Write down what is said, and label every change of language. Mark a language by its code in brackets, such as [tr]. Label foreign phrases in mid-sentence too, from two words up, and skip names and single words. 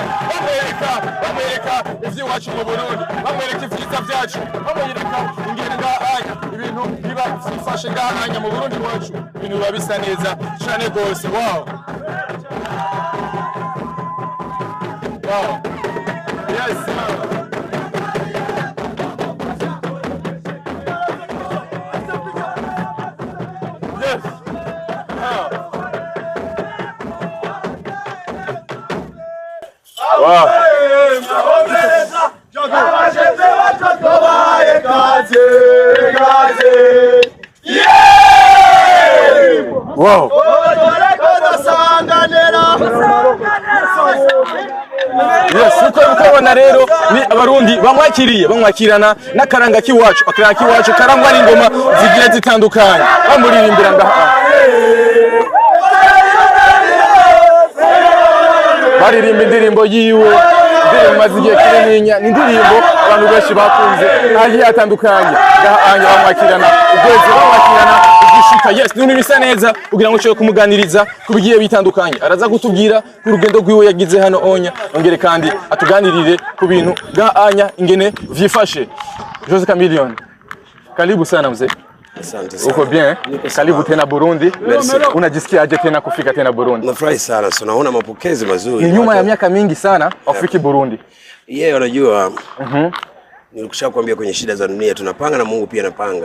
[rn] Bamwereka ivy'iwacu mu Burundi, bamwereka ivyiza vyacu, bamwereka ingene ngahanya ibintu biba vyifashe ngahanya mu Burundi wacu, ibintu biba bisa neza cane gose. [en] Wow. Yes, sir. Yes. Wow. Wow. Yes, [rn] uko mukabona rero ni abarundi bamwakirana n'akaranga kiwacu. Akaranga kiwacu karangwa n'ingoma zigiye zitandukanye. Bamuririmbira ngaha. Baririmba indirimbo yiwe, indirimbo mazigiye kinininya, indirimbo abantu benshi bakunze agiye atandukanye. Ngahanya bamwakirana, ubwezi bamwakirana, igishika. Yes, n'ibintu bisa neza kugira ngo ushobore kumuganiriza kubigiye bitandukanye. Araza kutubwira ku rugendo rwiwe yagize hano onya, ongere kandi atuganirire ku bintu ngahanya ingene vyifashe. [sw] Jose Chameleone, karibu sana mzee. Asante sana. Uko bien? Karibu tena Burundi. [fr] Merci. [sw] Unajisikia aje tena kufika tena Burundi? Nafurahi sana. So naona mapokezi mazuri. Ni nyuma ya miaka mingi sana ufiki Burundi. Yeah, unajua. Nilikusha kuambia kwenye shida za dunia tunapanga na Mungu pia anapanga.